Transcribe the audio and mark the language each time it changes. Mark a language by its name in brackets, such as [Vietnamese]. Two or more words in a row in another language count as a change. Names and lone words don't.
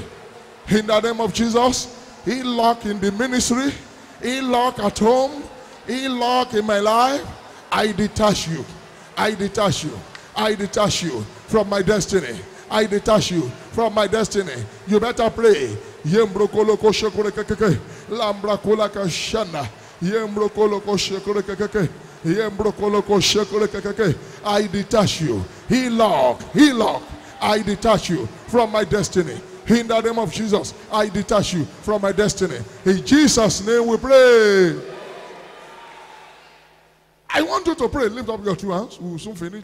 [English] In the name of Jesus, Elah in the ministry, Elah at home, Elah in my life, I detach you. I detach you. I detach you from my destiny. I detach you from my destiny. You better pray. Yembrokoloko shekorekeke. Lambrakolaka shana. Yembrokoloko shekorekeke. Yembrokoloko shekorekeke. I detach you. Elah, I detach you from my destiny. In the name of Jesus, I detach you from my destiny. In Jesus' name we pray. I want you to pray. Lift up your two hands. We will soon finish.